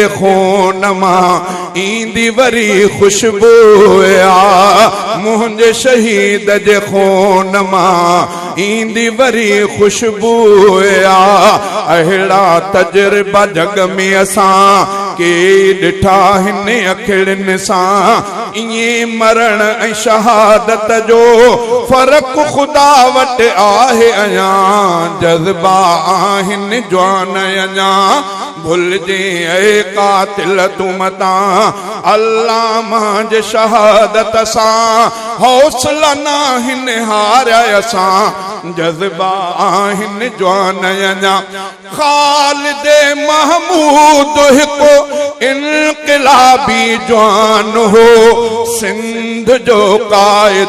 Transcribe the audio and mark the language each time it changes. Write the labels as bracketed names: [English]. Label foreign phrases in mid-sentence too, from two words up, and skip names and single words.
[Sindhi] खून मां ईंदी वरी खुशबूया मुंहिंजे शहीद जे खून मां ईंदी वरी खुशबूया अहिड़ा तजुर्बा जग में असां के ॾिठा हिन अखिड़ियुनि सां इएं मरण ऐं शहादत जो फ़र्क़ु ख़ुदा वटि आहे अञा जज़्बा आहिन जवान अञा भुलजे ऐ कातिल तू मता अल्लाह मां शहादत सां हौसला नाहिन हारिया असां जज़्बा आहिन जवान अञा ख़ालिद महमूद हिकु इनक़िलाबी जवान हो सिंध जो कायद